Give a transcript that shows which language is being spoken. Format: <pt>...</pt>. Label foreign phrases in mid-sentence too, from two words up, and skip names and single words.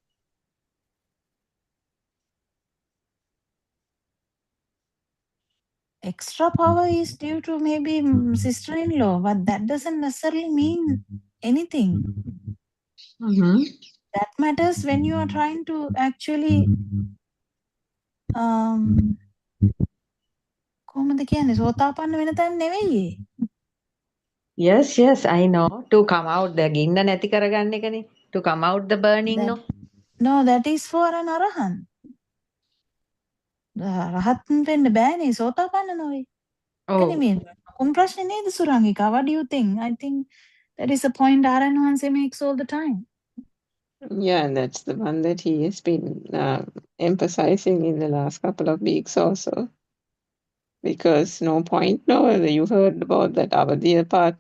<en>Extra power is due to maybe sister-in-law, but that doesn't necessarily mean anything. That matters when you are trying to actually</en> <si>කොහොමද කියන්නේ සෝතාපන්න වෙන තැන නෙවෙයි.</si> <en>Yes, I know. To come out the ginna</en> <si>නැති කරගන්න එකනේ.</si> <en>To come out the burning, no? No, that is for an arahan.</en> <si>රහත්න් වෙන්න බෑනේ සෝතාපන්න නොවේ.</si> <en>Oh,</en> <si>මේ ලොකුම ප්‍රශ්නේ නේද සුරංගිකා?</si> <en>What do you think? I think that is a point Aran Hanse makes all the time. Yeah, and that's the one that he has been emphasizing in the last couple of weeks also. Because no point, no, you heard about that Avadiya part.</en>